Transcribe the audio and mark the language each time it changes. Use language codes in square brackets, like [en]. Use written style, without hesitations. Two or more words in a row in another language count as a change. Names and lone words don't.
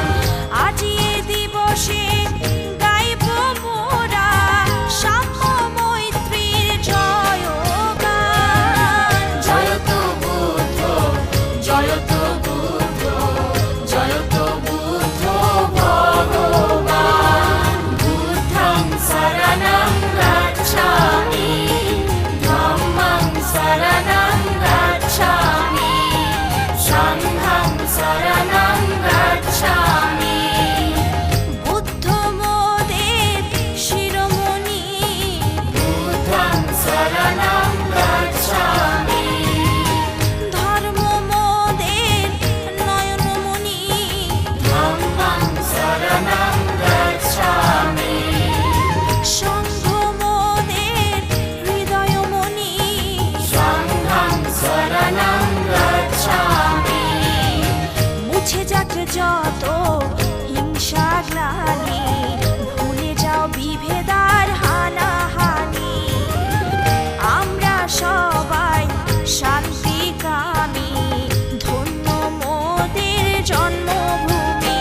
[bn] আজি এ দিবসে গাইব মোরা সাম্য মৈত্রীর জয়গান। জয়তু বুদ্ধ জয়তু বুদ্ধ জয়তু বুদ্ধ ভগবান। [pi] বুদ্ধং শরণং গচ্ছামি ধম্মং শরণং গচ্ছামি সংঘং শরণং গচ্ছামি। [bn] বুদ্ধ মোদের শিরোমণি [pi] বুদ্ধং শরণং গচ্ছামি। [bn] ধর্ম মোদের নয়নমণি [pi] ধম্মং শরণং গচ্ছামি। [bn] সংঘ মোদের হৃদয়মণি [pi] সংঘং শরণং গচ্ছামি। [bn] মুছে যাক যত হিংসা গ্লানি, ভুলে যাও বিভেদার হানাহানি। আমরা সবাই শান্তিকামী, ধন্য মোদের জন্মভূমি।